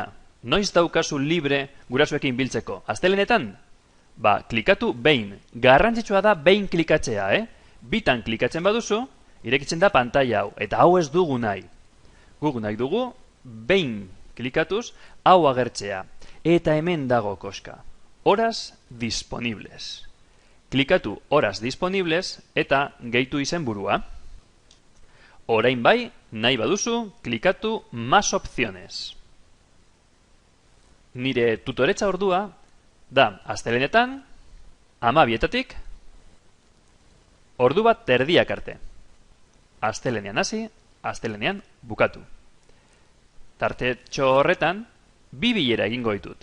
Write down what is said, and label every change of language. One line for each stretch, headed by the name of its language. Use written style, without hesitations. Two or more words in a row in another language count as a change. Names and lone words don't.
Basque: Noiz daukazu libre gurasoekin biltzeko? Astelehenetan? Klikatu behin. Garrantzitsua da behin klikatzea, Bitan klikatzen baduzu, irekitzen da pantaila hau. Eta hau ez dugu nahi. Guk nahi dugu, behin klikatuz, hau agertzea. Eta hemen dago koska.
Spanish: Horas disponibles.
Basque: Klikatu
Spanish: horas disponibles
Basque: eta gehitu izenburua. Orain bai, nahi baduzu, klikatu
Spanish: más opciones.
Basque: Nire tutoretza ordua da astelehenetan 12:00 ordu bat terdiak arte. Astelehenean hasi, astelehenean bukatu. Tartetxo horretan 2 bilera egingo ditut.